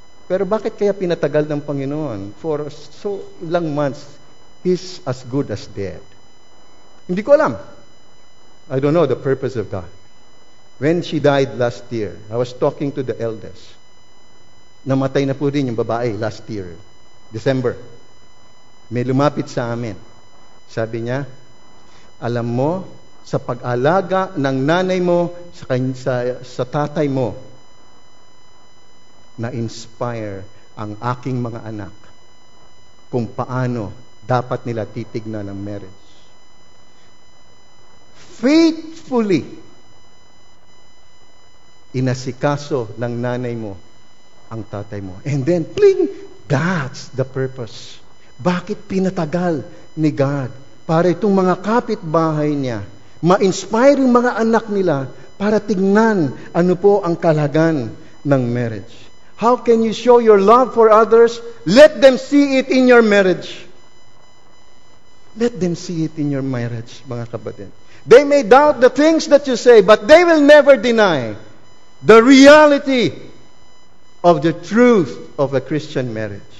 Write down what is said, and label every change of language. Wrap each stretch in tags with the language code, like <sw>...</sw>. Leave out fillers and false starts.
<tl>Pero bakit kaya pinatagal ng Panginoon?</tl> <en>For so ilang months, he's as good as dead.</en> <tl>Hindi ko alam.</tl> <en>I don't know the purpose of God. When she died last year, I was talking to the elders.</en> <tl>Namatay na po din yung babae last year, December. May lumapit sa amin. Sabi niya, alam mo, sa pag-alaga ng nanay mo sa tatay mo, na-inspire ang aking mga anak kung paano dapat nila titignan ang marriage. Faithfully, inasikaso ng nanay mo ang tatay mo.</tl> <en>And then, that's the purpose.</en> <tl>Bakit pinatagal ni God? Para itong mga kapitbahay niya, ma-inspire yung mga anak nila para tingnan ano po ang kalagayan ng marriage.</tl> <en>How can you show your love for others? Let them see it in your marriage. Let them see it in your marriage,</en> <tl>mga kapatid.</tl> <en>They may doubt the things that you say, but they will never deny the reality of the truth of a Christian marriage.</en>